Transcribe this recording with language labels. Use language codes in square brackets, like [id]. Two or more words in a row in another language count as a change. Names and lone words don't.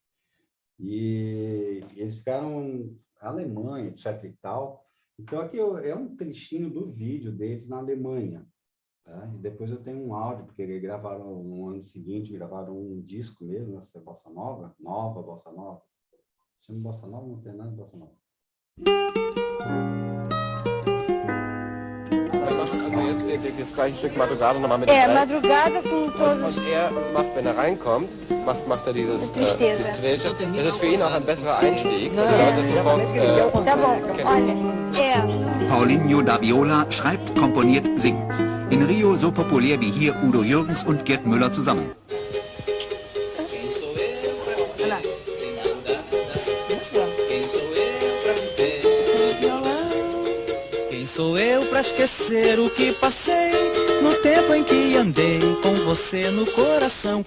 [pt] E eles ficaram na Alemanha, etc e tal. Então, aqui é um trechinho do vídeo deles na Alemanha. Tá? E depois eu tenho um áudio, porque eles gravaram no ano seguinte, gravaram um disco mesmo, essa Bossa Nova, Bossa Nova. Chama Bossa Nova, não tem nada de Bossa Nova. [de] Also jetzt das gleiche Stück Madrugada nochmal mit [pt] Madrugada com todos. [de] Und er macht, wenn er reinkommt, macht er dieses [pt] Tristeza. [de] Das ist für ihn auch ein besserer Einstieg. Weil die Leute sofort, [pt] Tá bom, olha, [de] Paulinho da Viola schreibt, komponiert, singt. In Rio so populär wie hier Udo Jürgens und Gerd Müller zusammen. [pt] Quem sou eu pra esquecer o que passei no tempo em que andei com você no coração?